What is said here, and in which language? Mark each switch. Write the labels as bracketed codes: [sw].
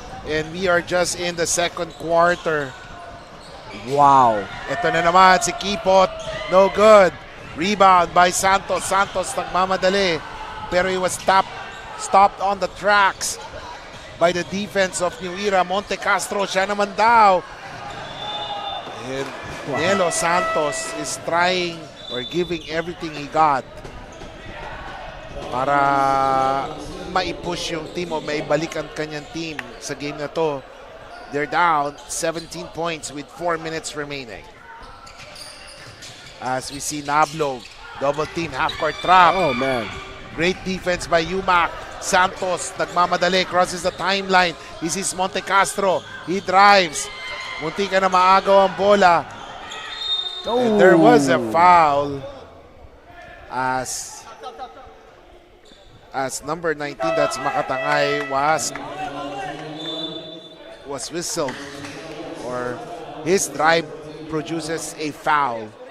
[en] And we are just in the second quarter. Wow. [tl] Ito na naman si Kipot. [en] No good. Rebound by Santos. [tl] Santos nagmamadali. [en] Pero he was stopped on the tracks by the defense of New Era. [tl] Monte Castro, siya naman daw. [en] And Nelo Santos is trying or giving everything he got [tl] para maipush yung team o maibalik ang kanyang team sa game na to. [en] They're down 17 points with 4 minutes remaining. As we see Nablog, double team, half-court trap. Oh, man. Great defense by UMAK. Santos, nagmamadali, crosses the timeline. This is Monte Castro. He drives. [tl] Munti ka na maagaw ang bola. [en] And there was a foul as number 19, that's Makatangay, was whistled, or his drive produces a foul.